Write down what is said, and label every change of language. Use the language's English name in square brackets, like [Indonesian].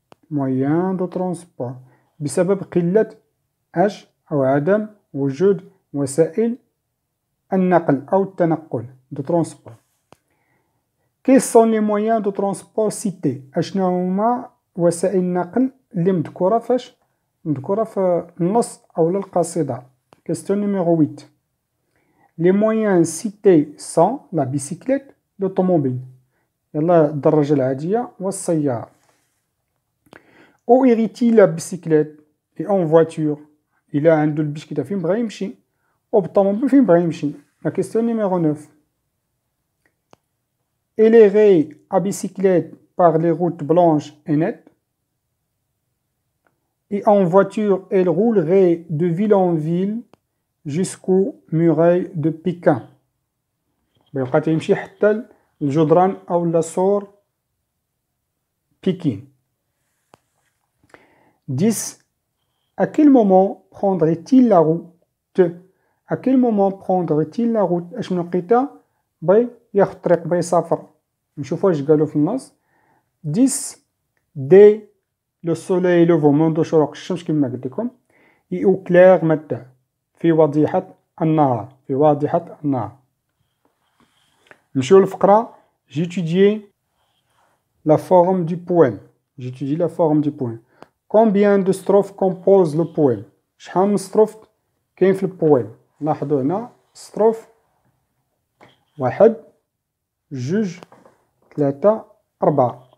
[French] moyens de transport. [Arabic] بسبب قلة اش أو عدم وجود وسائل النقل أو التنقل [French] de transport. Quels sont les moyens de transport cités؟ [Arabic] أشنو هما وسائل النقل اللي مذكورة فاش؟ مذكورة في النص أو القصيدة. [French] Question numéro 8. Les moyens cités sont la bicyclette, l'automobile. [Arabic] يلا الدراجة العادية والسيارة. [French] Où irait-il la bicyclette et en voiture؟ [Arabic] إلا عنده البيسكليتة فين بغا يمشي؟ وبالطوموبيل فين بغا يمشي؟ [French] La question numéro 9. Elle irait à bicyclette par les routes blanches et nettes. Et en voiture, elle roulerait de ville en ville jusqu'aux murailles de Pékin. [Arabic] بيبقى تيمشي حتى الجدران أو لاسور Pékin. 10. [French] À quel moment prendrait-il la route? À quel moment prendrait-il la route؟ [Arabic] اش من وقيته بغى ياخد الطريق بغى يسافر؟ نشوفو اش قالو في النص. 10 [French] dès le soleil levant [Arabic] منذ شروق الشمس كما قلت لكم [French] et au clair matin [Arabic] في واضحة النهار في واضحة النهار. نمشيو للفقرة [French] j'étudie la forme du poème. j'étudie la forme du poème. Combien de strophes compose le poème؟ [Arabic] شحال من ستروف كاين في البويم؟ لاحظوا هنا ستروف 1 2 3 4.